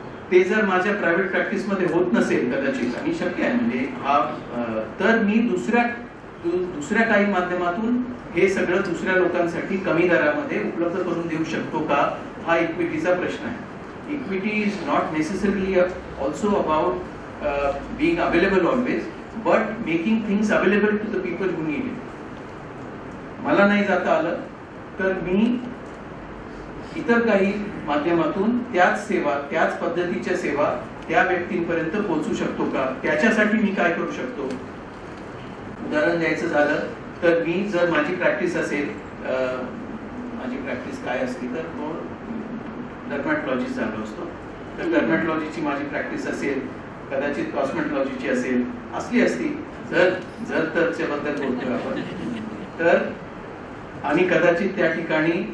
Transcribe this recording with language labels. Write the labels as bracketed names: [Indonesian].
[Marathi] ते जर माझ्या प्रायव्हेट प्रॅक्टिस मध्ये होत नसेल कदाचित, आणि शक्य आहे म्हणजे तर मी दुसऱ्या काही माध्यमातून हे सगळं दुसऱ्या लोकांसाठी कमी दरामध्ये उपलब्ध करून देऊ शकतो का, हा इक्विटीचा प्रश्न आहे. [English] Equity is not necessarily also about being available always, but making things available to the people who need it. [Marathi] मला नाही जाता आलं तर मी इतर काही माध्यमातून त्याच सेवा, त्याच पद्धतीच्या सेवा त्या व्यक्तींपर्यंत पोहोचू शकतो का, त्याच्यासाठी मी काय करू शकतो. उदाहरण द्यायचं झालं तर मी जर माझी प्रॅक्टिस असेल, माझी प्रॅक्टिस काय असती तर डर्मॅटॉलॉजिस्ट झालो असतो, तर डर्मॅटॉलॉजीची माझी प्रॅक्टिस असेल, कदाचित कॉस्मेटॉलॉजीची असेल, असती जर तरच्या बद्दल बोलतोय आपण तर, आणि कदाचित त्या ठिकाणी